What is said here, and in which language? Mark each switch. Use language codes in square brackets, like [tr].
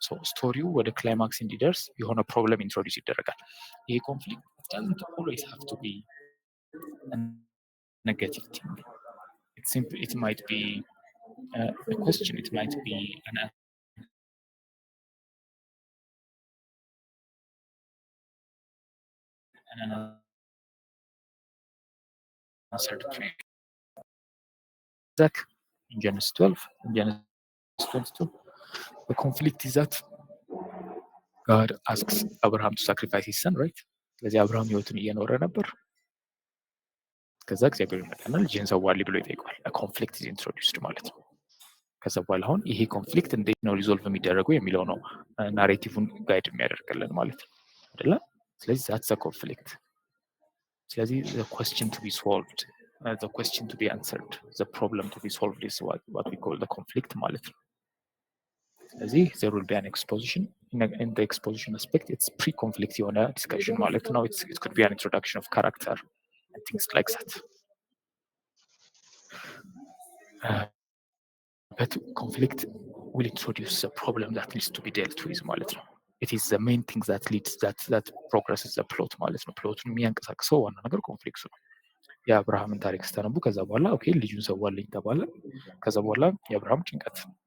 [am] ስቶሪው ወደ ክላይማክስ እንዲደርስ የሆነ ፕሮብለም ኢንትሮዲውስ ይደረጋል። ይሄ ኮንፍሊክት [en] doesn't always have to be a negative thing. It might be a question, it might be an unanswered question. That in Genesis 12, in Genesis 22, the conflict is that God asks Abraham to sacrifice his son, right? [am] ስለዚህ አብርሃም ህይወቱን እየኖረ ነበር። ከዛ እግዚአብሔር ይመጣና ልጅህን ሰዋልኝ ብሎ ይጠይቋል። ኮንፍሊክት ኢዝ ኢንትሮዲውስድ ማለት ነው። ከዛ በኋላ አሁን ይሄ ኮንፍሊክት እንዴት ነው ሪዞልቭ የሚደረገው የሚለው ነው ናሬቲቭን ጋይድ የሚያደርግልን ማለት ነው አይደለ? [en] ስለዚህ ዛትስ ኮንፍሊክት። ስለዚህ the question to be solved, the question to be answered, the problem to be solved is what we call the conflict [am] ማለት ነው። [en] ስለዚህ there will be an exposition. In the exposition aspect, it's pre-conflict [am] የሆነ [en] discussion [am] ማለት ነው። [en] It could be an introduction of character and things like that. But conflict will introduce a problem that needs to be dealt with [am] ማለት ነው። [en] It is the main thing that leads that progresses the plot ማለት ነው። [am] ፕሎቱን የሚያንቀሳቅሰው ዋና ነገር ኮንፍሊክቱ ነው። የአብርሃምን ታሪክ ስታነቡ ከዛ በኋላ ኦኬ ልጁን ሰዋልኝ ተባለ። ከዛ በኋላ የአብርሃም ጭንቀት